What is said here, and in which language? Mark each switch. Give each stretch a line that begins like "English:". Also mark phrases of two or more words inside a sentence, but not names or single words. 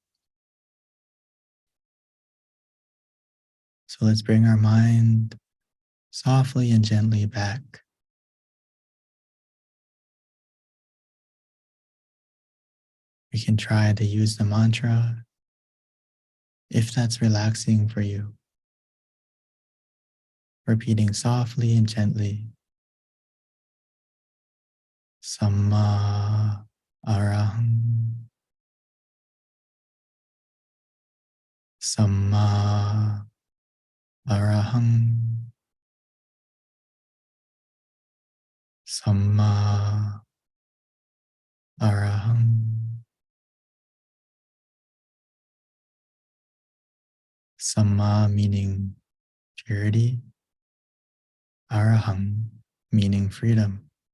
English: So let's bring our mind softly and gently back. We can try to use the mantra if that's relaxing for you. Repeating softly and gently.
Pali: Samma arahang. Samma arahang. Samma arahang.
English: Samma meaning purity. Arahang meaning freedom.